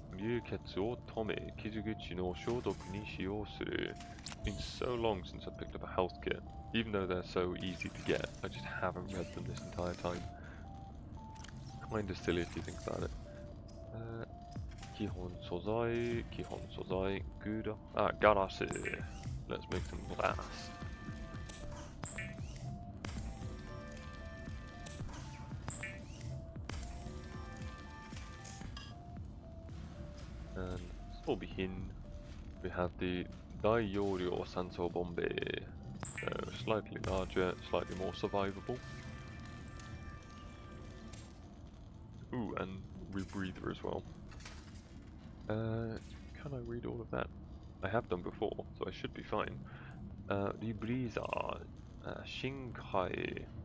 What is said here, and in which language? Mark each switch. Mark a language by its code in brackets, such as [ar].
[ja] 流血を止め、傷口の消毒に使用する. [en] It's been so long since I picked up a health kit. Even though they're so easy to get, I just haven't read them this entire time. Kinda silly if you think about it. 基本素材, good. Glass. Let's make some glass. And so begin. We have the 大容量酸素ボンベ. So slightly larger, slightly more survivable. Ooh, and rebreather as well. Can I read all of that? I have done before, so I should be fine. Rebreather, Shinkai.